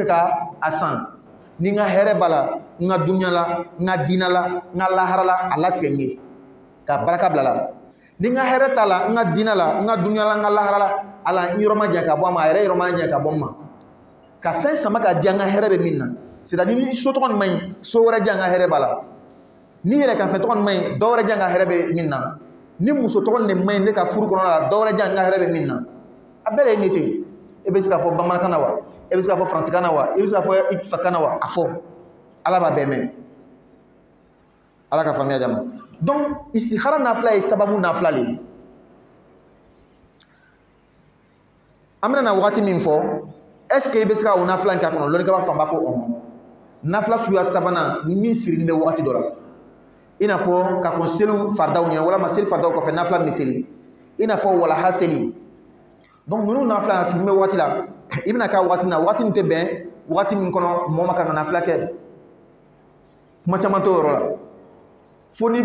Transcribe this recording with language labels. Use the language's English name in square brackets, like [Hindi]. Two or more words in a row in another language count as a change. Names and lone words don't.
[Bambara] ka a san ni n ka hɛrɛ b'a la n ka dunuya la n ka diinɛ la n ka lahara la a latigɛ n ye ka baraka bila la ni n ka hɛrɛ t'a la n ka diinɛ la n ka dunuya la n ka lahara la ala n yɔrɔ ma jan ka bɔ a ma a yɛrɛ yɔrɔ ma jan ka bɔ n ma ka fɛn sama ka di an ka hɛrɛ bɛ min na c'est-à-dire ni so tɔgɔ nin ma ɲi so wɛrɛ di an ka hɛrɛ b'a la ni yɛrɛ ka fɛn tɔgɔ nin ma ɲi dɔ wɛrɛ di an ka hɛrɛ bɛ min na ni muso tɔgɔ nin ma ɲi ne ka furu kɔnɔna la dɔ wɛrɛ di an ka hɛrɛ bɛ min na a bɛɛ de ye ne ten e bɛ se k'a fɔ bamanankan na wa e bɛ se k'a fɔ faransikan na wa e bɛ se k'a fɔ ifakan na wa a fɔ ala b'a bɛɛ mɛn ala ka faamuya jama donc istihara nafila ye sababu nafila le ye an bɛna na wagati min fɔ [French] est ce que [Bambara] i bɛ se ka o nafila in k'a kɔnɔ lɔnnikɛba fanba ko ɔhɔn nafila suguya sabanan min sirilen bɛ wagati dɔ la i n'a fɔ ka kɔn seliw faridaw ɲɛ walama seli faridaw kɔfɛ nafila min seli i n'a fɔ walaha seli donc ninnu nafila sirilen bɛ wagati la i bɛna k'a wagati na wagati min tɛ bɛn wagati min kɔnɔ mɔgɔ ma kan ka nafila kɛ kuma caman t'o yɔrɔ la fo n'i